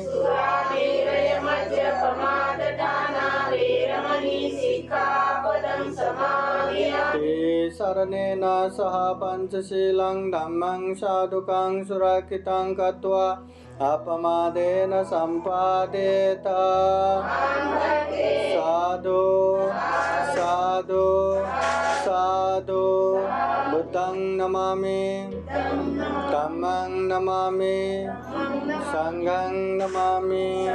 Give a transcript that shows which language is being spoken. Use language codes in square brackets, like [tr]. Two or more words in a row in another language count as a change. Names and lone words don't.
[pi] सुरामेरयमद्यपमाददाना वैरमणि सिक्खापदं समादयामि ते शरणेन सह पंचशीलं धम्मं साधुकं सुरक्षितं कृत्वा अपमादेन सम्पादेत साधु साधु साधु बुद्धं नमामि धम्मं नमामि संघं नमामि